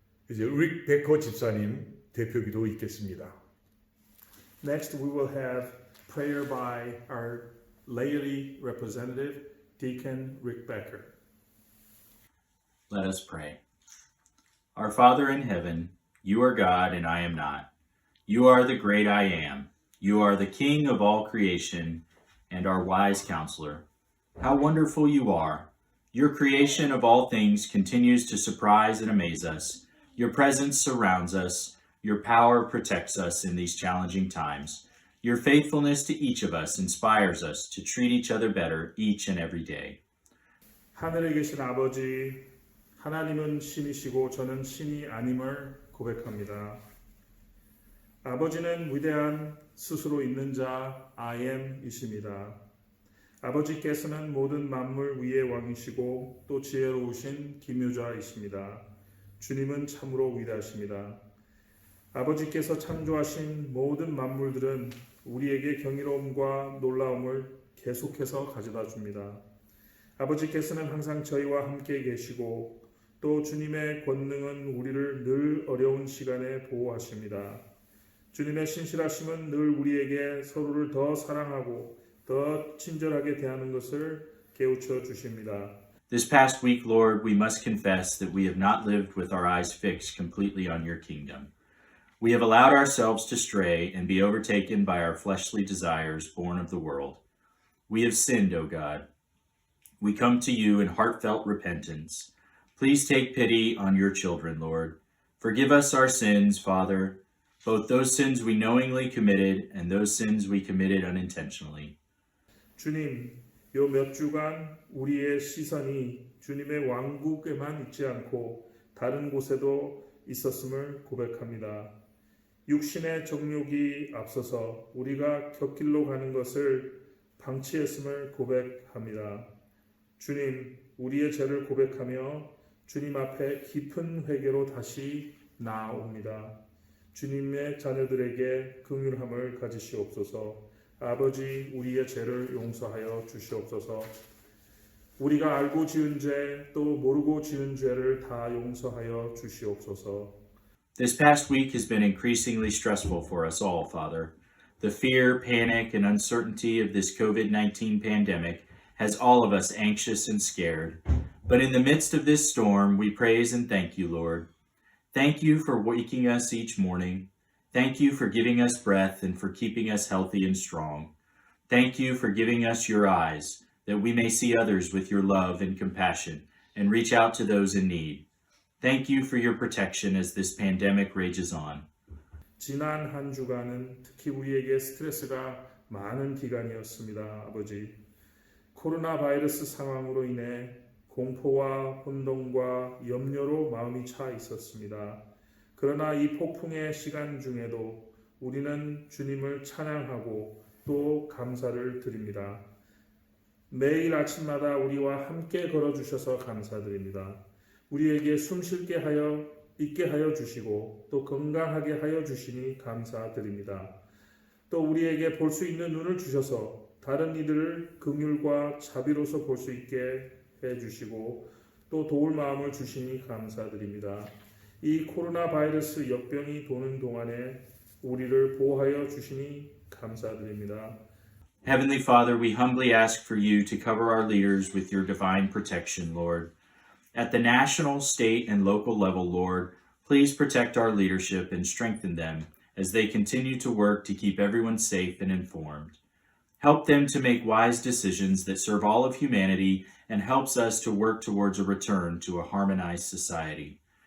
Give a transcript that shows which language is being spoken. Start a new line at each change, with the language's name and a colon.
Korean: 이제 릭 베커 집사님 대표기도 있겠습니다.
English: Next, we will have prayer by our laity representative, Deacon Rick Becker. Let us pray. Our Father in heaven, you are God and I am not. You are the great I am. You are the King of all creation and our wise counselor. How wonderful you are. Your creation of all things continues to surprise and amaze us. Your presence surrounds us. Your power protects us in these challenging times. Your faithfulness to each of us inspires us to treat each other better each and every day.
Korean: 하늘에 계신 아버지, 하나님은 신이시고 저는 신이 아님을 고백합니다. 아버지는 위대한 스스로 있는 자
English: I am
Korean: 이십니다. 아버지께서는 모든 만물 위의 왕이시고 또 지혜로우신 기묘자이십니다. 주님은 참으로 위대하십니다. 아버지께서 창조하신 모든 만물들은 우리에게 경이로움과 놀라움을 계속해서 가져다 줍니다. 아버지께서는 항상 저희와 함께 계시고 또 주님의 권능은 우리를 늘 어려운 시간에 보호하십니다. 주님의 신실하심은 늘 우리에게 서로를 더 사랑하고 더 친절하게 대하는 것을 깨우쳐 주십니다.
English: This past week, Lord, we must confess that we have not lived with our eyes fixed completely on your kingdom. We have allowed ourselves to stray and be overtaken by our fleshly desires born of the world. We have sinned, O God. We come to you in heartfelt repentance. Please take pity on your children, Lord. Forgive us our sins, Father, both those sins we knowingly committed and those sins we committed unintentionally.
Korean: 주님, 요 몇 주간 우리의 시선이 주님의 왕국에만 있지 않고 다른 곳에도 있었음을 고백합니다. 육신의 정욕이 앞서서 우리가 곁길로 가는 것을 방치했음을 고백합니다. 주님, 우리의 죄를 고백하며 주님 앞에 깊은 회개로 다시 나아옵니다. 주님의 자녀들에게 긍휼함을 가지시옵소서. 아버지, 우리의 죄를 용서하여 주시옵소서. 우리가 알고 지은 죄, 또 모르고 지은 죄를 다 용서하여 주시옵소서.
English: This past week has been increasingly stressful for us all, Father. The fear, panic, and uncertainty of this COVID-19 pandemic has all of us anxious and scared. But in the midst of this storm, we praise and thank you, Lord. Thank you for waking us each morning. Thank you for giving us breath and for keeping us healthy and strong. Thank you for giving us your eyes, that we may see others with your love and compassion and reach out to those in need. Thank you for your protection as this pandemic rages on.
Korean: 지난 한 주간은 특히 우리에게 스트레스가 많은 기간이었습니다, 아버지. 코로나 바이러스 상황으로 인해 공포와 혼돈과 염려로 마음이 차 있었습니다. 그러나 이 폭풍의 시간 중에도 우리는 주님을 찬양하고 또 감사를 드립니다. 매일 아침마다 우리와 함께 걸어주셔서 감사드립니다. 우리에게 숨쉴게 하여 있게 하여 주시고 또 건강하게 하여 주시니 감사드립니다. 또 우리에게 볼 수 있는 눈을 주셔서 다른 이들을 긍휼과 자비로서 볼 수 있게 해 주시고 또 도울 마음을 주시니 감사드립니다. 이 코로나 바이러스 역병이 도는 동안에 우리를 보호하여 주시니 감사드립니다.
English: Heavenly Father, we humbly ask for you to cover our leaders with your divine protection, Lord. At the national, state, and local level, Lord, please protect our leadership and strengthen them as they continue to work to keep everyone safe and informed. Help them to make wise decisions that serve all of humanity and helps us to work towards a return to a harmonized society.